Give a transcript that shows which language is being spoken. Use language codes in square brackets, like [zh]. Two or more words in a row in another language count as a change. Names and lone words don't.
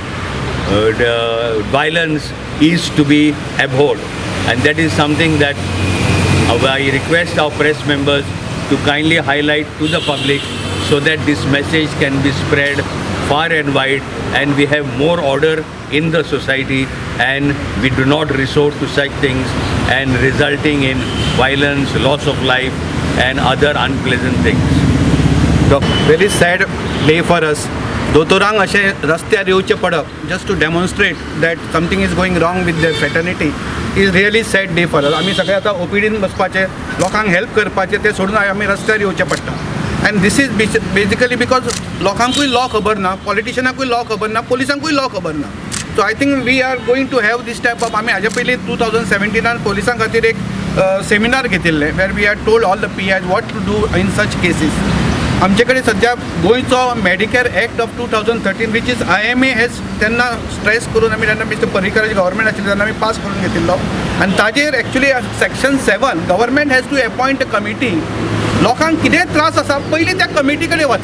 [en] the violence is to be abhorred, and that is something that I request our press members to kindly highlight to the public so that this message can be spread far and wide, and we have more order in the society, and we do not resort to such things and resulting in violence, loss of life and other unpleasant things. Very sad day for us. [kok] दोतोरांक अशें रस्त्यार येवचें पडप [en] just to demonstrate that something is going wrong with their fraternity is really sad day for us. [kok] आमी सगळे आतां OPDन बसपाचे, लोकांक हेल्प करपाचें तें सोडून आमी रस्त्यार येवचें पडटा. [en] And this is basically because [kok] लोकांकूय लॉ खबर ना, पॉलिटिशियनाकूय लॉ खबर ना, पुलिसांकूय लॉ खबर ना. [en] So I think we are going to have this type of, [kok] आमी हाजे पयलीं 2017 पुलिसां खातीर एक सेमिनार घेतिल्लें [en] where we had told all the PIs what to do in such cases. [kok] आमचे कडेन सद्या गोंयचो मेडिकेअर एक्ट ऑफ 2013 [en] which is IMA has [kok] तेन्ना स्ट्रेस करून आमी जेन्ना मिस्टर पर्रीकराची गव्हर्मेंट आशिल्ली तेन्ना आमी पास करून घेतिल्लो, आनी ताजेर एक्चुली [en] section 7 government has to appoint a committee. [kok] लोकांक कितें त्रास आसा पयलीं त्या कमिटी कडेन वचा.